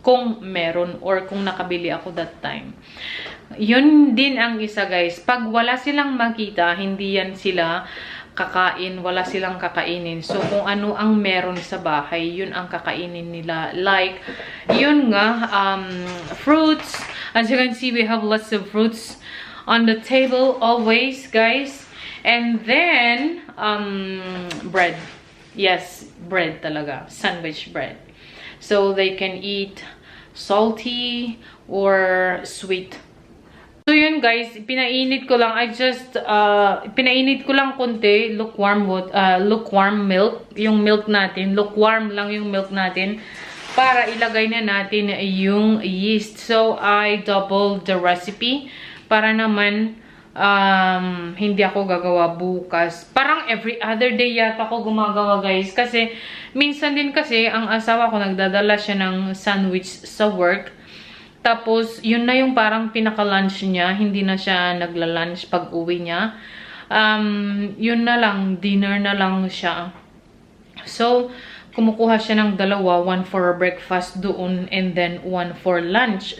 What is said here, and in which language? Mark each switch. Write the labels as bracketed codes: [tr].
[tl] Kung meron or kung nakabili ako that time. Yun din ang isa guys. Pag wala silang makita, hindi yan sila kakain, wala silang kakainin. So, kung ano ang meron sa bahay, yun ang kakainin nila. Like, yun nga, fruits. [en] As you can see, we have lots of fruits on the table always, guys. And then, bread. Yes, bread talaga. Sandwich bread. So, they can eat salty or sweet. [tl] So yun guys, pinainit ko lang. Pinainit ko lang konti, lukewarm milk. Yung milk natin, lukewarm lang yung milk natin. Para ilagay na natin yung yeast. [en] So I doubled the recipe. [tl] Para naman, hindi ako gagawa bukas. Parang every other day yata ako gumagawa guys. Kasi, minsan din kasi, ang asawa ko nagdadala siya ng sandwich sa work. Tapos, yun na yung parang pinaka-lunch niya. Hindi na siya nagla-lunch pag uwi niya. Yun na lang. Dinner na lang siya. So, kumukuha siya ng dalawa. [en] One for breakfast doon and then one for lunch.